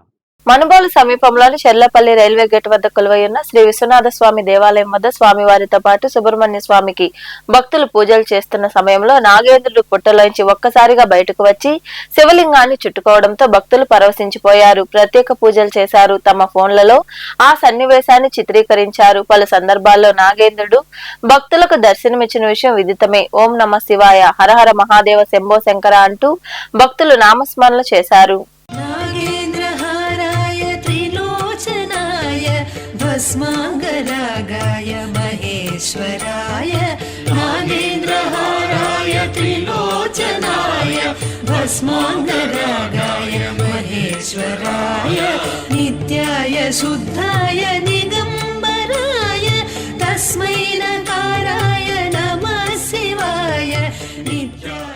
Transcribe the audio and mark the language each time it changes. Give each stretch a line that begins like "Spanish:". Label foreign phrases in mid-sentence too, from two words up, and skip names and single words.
Telugu: మనుబోలు సమీపంలోని చెర్లపల్లి రైల్వే గేట్ వద్ద కొలువై ఉన్న శ్రీ విశ్వనాథ స్వామి దేవాలయం వద్ద స్వామివారితో పాటు సుబ్రహ్మణ్య స్వామికి భక్తులు పూజలు చేస్తున్న సమయంలో నాగేంద్రుడు పుట్టలోంచి ఒక్కసారిగా బయటకు వచ్చి శివలింగాన్ని చుట్టుకోవడంతో భక్తులు పరవశించిపోయారు. ప్రత్యేక పూజలు చేశారు. తమ ఫోన్లలో ఆ సన్నివేశాన్ని చిత్రీకరించారు. పలు సందర్భాల్లో నాగేంద్రుడు భక్తులకు దర్శనమిచ్చిన విషయం విదితమే.
Sanskrit: ఓం నమ శివాయ, హరహర మహాదేవ, శంభో శంకర
Telugu: అంటూ భక్తులు నామస్మరణ చేశారు.
Sanskrit: भस्मांगरागाय महेश्वराय नागेन्द्रहाराय त्रिलोचनाय भस्मांगरागाय महेश्वराय नित्याय शुद्धाय दिगंबराय तस्मै नकाराय नमः शिवाय नित्याय.